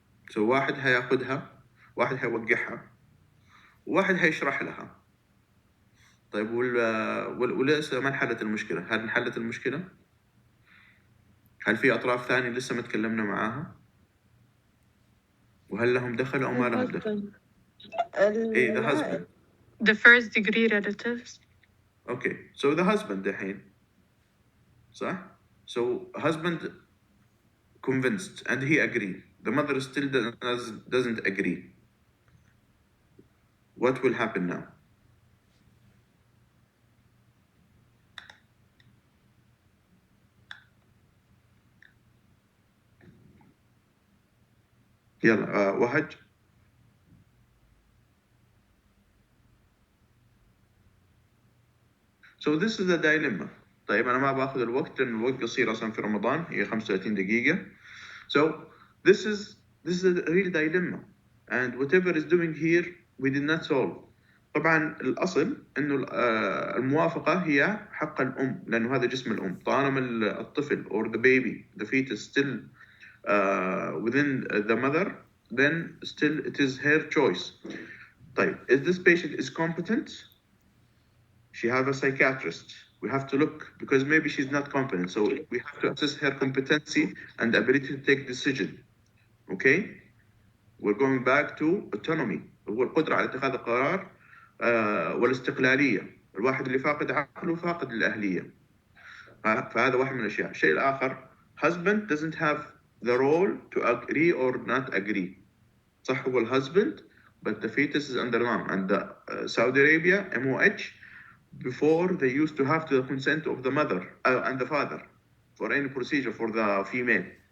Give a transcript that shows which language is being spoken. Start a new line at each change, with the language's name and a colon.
English: So
Arabic: واحد هياخدها، واحد هيوقعها، وواحد هيشرح لها. طيب ولسه ما انحلت المشكلة، هل انحلت المشكلة؟ هل في أطراف ثانية لسه ما تكلمنا معاها؟ وهل لهم دخل أو ما لهم دخل؟ إيه
English: the husband. The first degree relatives. Okay, so the husband
Arabic: دحين صح؟
English: So husband convinced and he agreed. The mother still doesn't agree. What will happen now?
Arabic: يلا وهج.
English: So this is the dilemma.
Arabic: طيب أنا ما باخذ الوقت لأن الوقت قصير أصلا في رمضان هي 35 دقيقة.
English: So this is a real dilemma and whatever is doing here we did not solve.
Arabic: طبعا الأصل إنه الموافقة هي حق الأم لأنه هذا جسم الأم. طالما الطفل
English: or the baby, the fetus still within the mother, then still it is her choice.
Arabic: طيب,
English: is this patient is competent? She have a psychiatrist. We have to look because maybe she's not competent. So we have to assess her competency and ability to take decision. Okay? We're going back to autonomy.
Arabic: هو القدرة على اتخاذ القرار والاستقلالية. الواحد اللي فاقد عقله فاقد الأهلية. فهذا واحد من الأشياء. الشيء الآخر,
English: husband doesn't have the role to agree or not agree.
Arabic: صح هو
English: husband, but the fetus is under mom. And the Saudi Arabia, MOH, before they used to have the consent of the mother and the father for any procedure for the female.